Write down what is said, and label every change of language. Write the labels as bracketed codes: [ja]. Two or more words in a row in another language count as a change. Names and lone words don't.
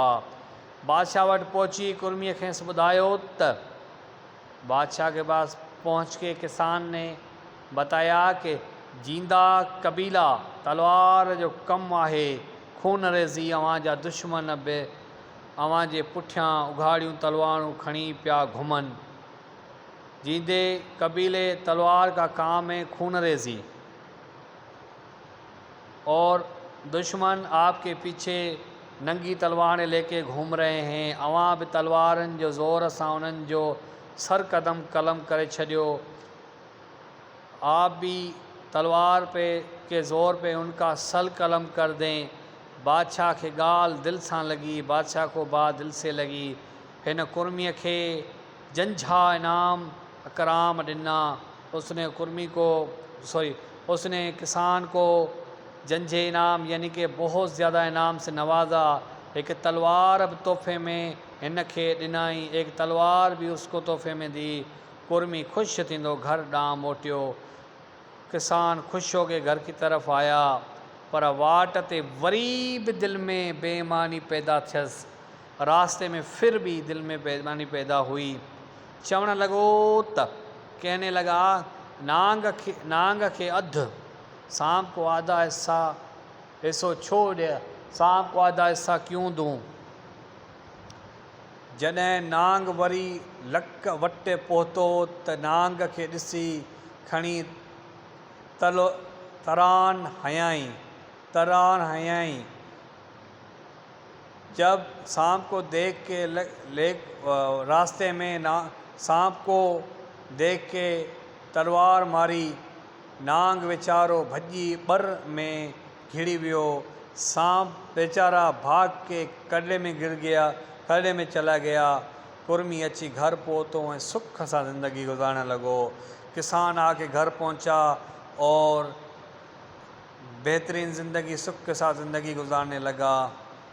[sd] बादशाह वटि पहुची कुर्मीअ खेसि ॿुधायो त [hi] बादशाह के पास पहुँच के किसान ने बताया कि [sd] जींदा कबीला तलवार जो कमु आहे। खून रेज़ी अव्हां जा दुश्मन बि अव्हां जे पुठियां उघाड़ियूं तलवारूं खणी पिया घुमनि। [hi] जींदे कबीले तलवार का काम है खून रेज़ी, और दुश्मन आपके पीछे नंगी तलवारें लेके घूम रहे हैं। [sd] अवां भी तलवारनि जो ज़ोर सां उन्हनि जो सर कदम कलम करे छॾियो। [hi] आप भी तलवार के ज़ोर पे उनका सल कलम कर दें। [sd] बादशाह के गाल दिल सां लगी। [hi] बादशाह को बात दिल से लगी। [sd] हिन कुर्मीअ खे जंझा इनाम अकराम ॾिना। [hi] उसने किसान को जंझे इनाम यानी कि बहुत ज़्यादा इनाम से नवाजा। [sd] एक तलवार भी तोहफ़े में हिन खे ॾिनाई। [hi] एक तलवार भी उसको तोहफ़े में दी। [sd] कुर्मी ख़ुशि थींदो घर ॾांहुं मोटियो। [hi] किसान ख़ुशि हो के घर की तरफ आया, [sd] पर वाट ते वरी भी दिल में बेईमानी पैदा थियसि। [hi] रास्ते में फिर भी दिल में बेईमानी पैदा हुई। [sd] चवण लॻो त [hi] कहने लगा, [sd] नांग के अधु, [hi] सांप को आधा [sd] हिस्सो छो ॾिए, [hi] सांप को आधा हिस्सा क्यों दूँ। [sd] जॾहिं नांग वरी लक वटि पहुतो त नांग खे ॾिसी खणी तरान हयाई। [hi] जब सांप को देख के रास्ते में सांप को देख के तलवार मारी। [sd] नांग वेचारो भॼी ॿर में घिड़ी वियो। [hi] सांप बेचारा भाग के कड़े में चला गया। [sd] कुर्मी अची घर पहुतो ऐं सुख सां ज़िंदगी गुज़ारण लॻो। [hi] किसान आके घर पहुंचा और बेहतरीन ज़िंदगी सुख के साथ ज़िंदगी गुजारने लगा।